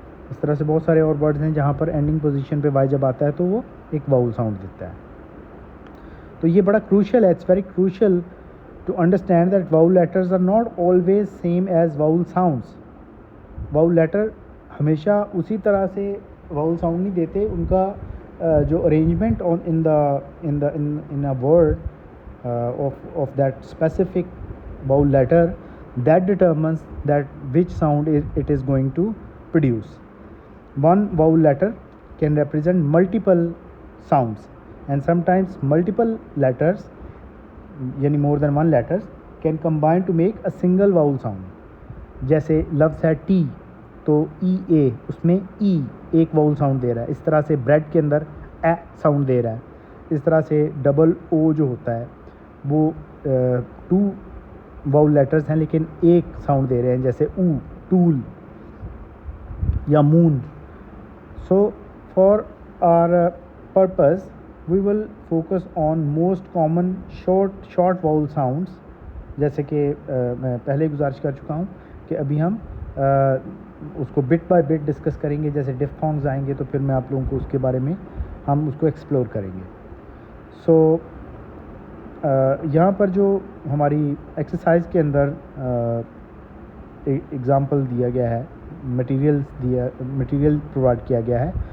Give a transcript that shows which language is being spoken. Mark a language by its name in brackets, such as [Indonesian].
[Urdu] اس طرح سے بہت سارے اور ورڈز ہیں جہاں پر اینڈنگ پوزیشن پہ y جب آتا ہے تو وہ ایک vowel sound دیتا ہے. تو یہ بڑا crucial ہے, [English] it's very crucial to understand that vowel letters are not always same as vowel sounds. [Urdu] vowel letter ہمیشہ اسی طرح سے vowel sound نہیں دیتے. ان کا جو [English] arrangement in a word of that specific vowel letter, that determines that which sound it is going to produce. One vowel letter can represent multiple sounds, and sometimes multiple letters, یعنی more than one letters, can combine to make a single vowel sound. [Urdu] جیسے لفظ ہے T تو ای اے, اس میں ای ایک vowel sound دے رہا ہے. اس طرح سے بریڈ کے اندر اے ساؤنڈ دے رہا ہے. اس طرح سے ڈبل او جو ہوتا ہے وہ ٹو vowel letters ہیں لیکن ایک ساؤنڈ دے رہے ہیں, جیسے او, ٹول یا مون. [English] So for our purpose we will focus on most common short vowel sounds. [Urdu] جیسے کہ میں پہلے گزارش کر چکا ہوں کہ ابھی ہم اس کو بٹ بائی بٹ ڈسکس کریں گے. جیسے ڈفتھونگز آئیں گے تو پھر میں آپ لوگوں کو اس کے بارے میں ہم اس کو ایکسپلور کریں گے. سو یہاں پر جو ہماری ایکسرسائز کے اندر ایگزامپل دیا گیا ہے, مٹیریل پرووائڈ کیا گیا ہے.